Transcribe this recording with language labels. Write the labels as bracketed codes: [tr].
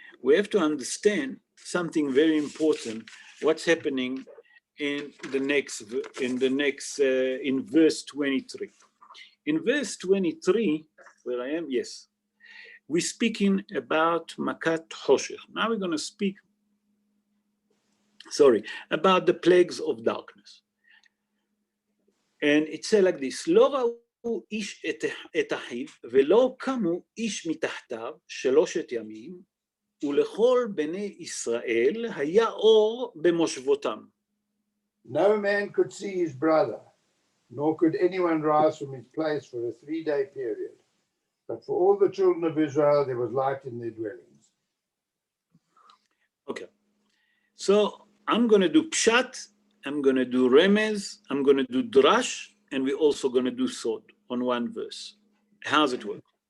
[en] we have to understand something very important, what's happening in verse 23. In verse 23, where I am, yes, we're speaking about Makat Hoshech. Now we're going to speak, about the plagues of darkness. [he] And it says like this, לא ראו איש את אחיו, ולא קמו איש מתחתיו 3 ימים, ולכל בני ישראל היה אור במושבותם. [en] No man could see his brother, nor could anyone rise from his place for a 3-day period. But for all the children of Israel, there was light in their dwellings. Okay. So I'm going to do Pshat, I'm going to do Remez, I'm going to do Drash, and we're also going to do Sod on one verse. How's it work?